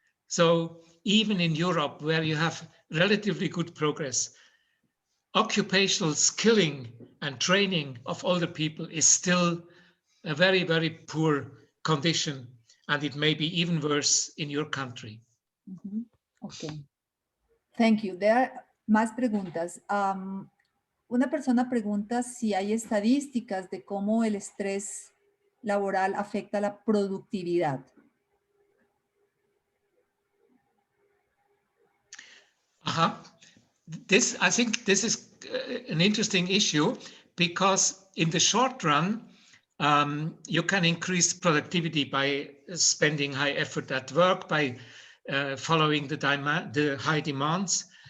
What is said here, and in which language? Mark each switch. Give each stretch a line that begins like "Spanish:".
English: So even in Europe, where you have relatively good progress, occupational skilling and training of older people is still a very, very poor condition, and it may be even worse in your country. Okay. Thank you. There are
Spanish: más preguntas. Una persona pregunta si hay estadísticas de cómo el estrés laboral afecta la productividad.
English: I think this is an interesting issue, because in the short run, you can increase productivity by spending high effort at work, by following the high demands.